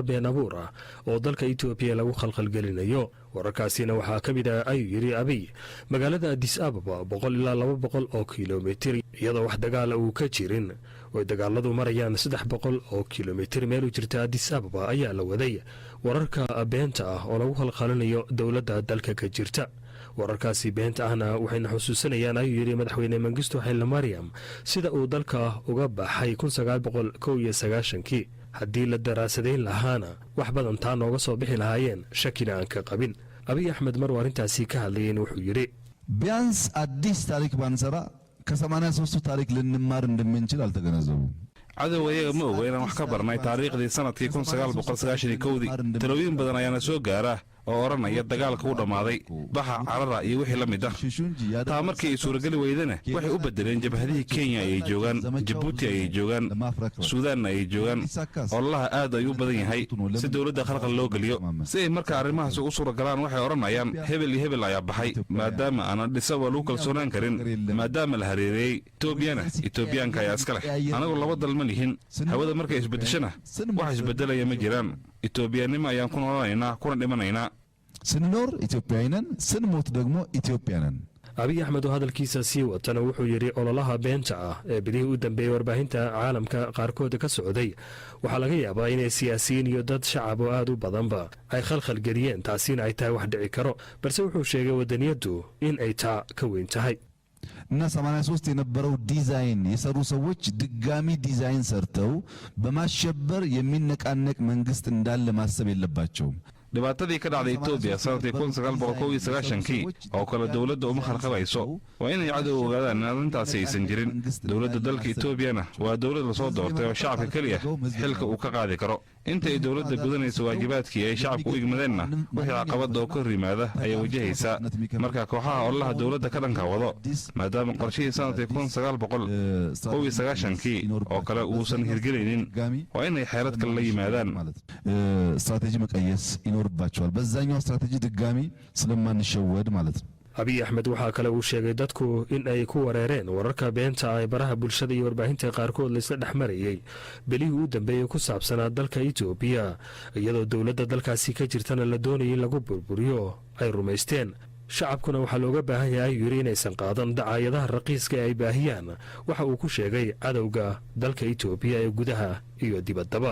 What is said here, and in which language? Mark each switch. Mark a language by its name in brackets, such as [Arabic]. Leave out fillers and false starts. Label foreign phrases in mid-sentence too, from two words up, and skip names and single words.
[Somali] been abuur ah oo dalka Itoobiya lagu khalkhalgelinayo wararkaasina waxaa ka mid ah ayuu yiri Abiy magaalada Addis Ababa 100 ilaa 200 oo kiiloomitir iyadoo wax dagaal uu ka jirin oo dagaaladu marayaan 300 oo kiiloomitir meel u jirta Addis Ababa ayaa la waday wararka beenta ah oo lagu khalkhalinayo dowladda dalka ka jirta wararkaasi beenta ahna waxayna xusuusanayaan ayuu yiri madaxweyne Mengistu Haile Mariam sida uu dalka uga baxay 1991 haddii la daraasadeyn lahaana wax badan taa nooga soo bixi lahaayeen shakina aan ka qabin Abiy Ahmed mar warintaasi ka hadlayeen wuxuu yiri [Amharic] ቢያንስ አዲስ ታሪክ ባንሰራ ከ83 ታሪክ ልንማር እንደምንችል አልተገነዘቡም [Somali] cadow ayaga ma oga inaan wax ka barnay taariikhdii sanadkii 1991 talooyin badan ayaana soo gaara oo oranaya dagaalka u dhamaaday baxa carara iyo wixii la mid ah taa markii ay suuragali weydana waxay u bedeleen jabhadihii Kenya ay joogaan Djibouti ay joogaan Suudaan ay joogaan wallahi aad ay u badan yahay si dawladda khalqal loo galiyo si ay marka arrimahaas u suuragalaan waxay oranayaan hebel iyo hebel ayaa baxay maadaama aan dhisaba lagu kalsoonaan karin maadaama la hareereeyay Itoobiyaanka ayaa iska leh anagu laba dalma lihin hawada markay isbedeshana wax isbedelaya ma jiraan Itoobiyaanimo ayaan ku noolaynaa kuna dhimanaynaa [Amharic] ስንኖር ኢትዮጵያዊነን ስንሞት ደግሞ ኢትዮጵያነን [Somali] Abiy Ahmed oo hadalkiisa sii watana wuxuu yiri ololaha beenta ah ee bidii u dambeeyay warbaahinta caalamka qaarkood ka socday waxa laga yaabaa in siyaasiyiin iyo dad shacab oo aad u badanba ay khalkhal galiyeen taasina ay tahay wax dhici karo balse wuxuu sheegay wadaniyadu in ay taa ka weyn tahay [Amharic] እና 83 የነበረው ዲዛይን የሰሩ ሰዎች ድጋሚ ዲዛይን ሰርተው በማሸበር የሚነቃነቅ መንግስት እንዳለ ማሰብ የለባቸውም [Somali] dhibaatadii ka dhacday Itoobiya sanadkii 1991 oo kala dawladda uma khalkhalayso waa inay cadow ogaadaan in arrintaasi aysan jirin dawladda dalka Itoobiyana waa dawlad la soo doortay oo shacabka kaliya xilka uu ka qaadi karo inta ay dawladda gudanayso waajibaadkii ay shacabku u igmadeenna wixii caqabad oo ka rimaada ay wajahaysaa marka kooxaha olaha dawladda ka dhanka wado maadaama qorshihii sanadkii 1991 oo kale uusan hirgelaynin waa inay xeelad kale la yimaadaan [Amharic] ስትራቴጂ መቀየስ ይኖርባቸዋል በዛኛው ስትራቴጂ ድጋሚ ስለማንሸወድ ማለት ነው [Somali] Abiy Ahmed waxa kale uu sheegay dadku in ay ku wareereen wararka beenta ay baraha bulshada iyo warbaahinta qaarkood la isla dhaxmarayay bilihii u dambeeyay ku saabsanaa dalka Itoobiya iyadoo dawladda dalkaasi ka jirtana la doonayay in lagu burburiyo ay rumaysteen shacabkuna waxa looga baahan yahay yiri inaysan qaadan dacaayadaha raqiiska ay baahiyaan waxa uu ku sheegay cadowga dalka Itoobiya ee gudaha iyo dibaddaba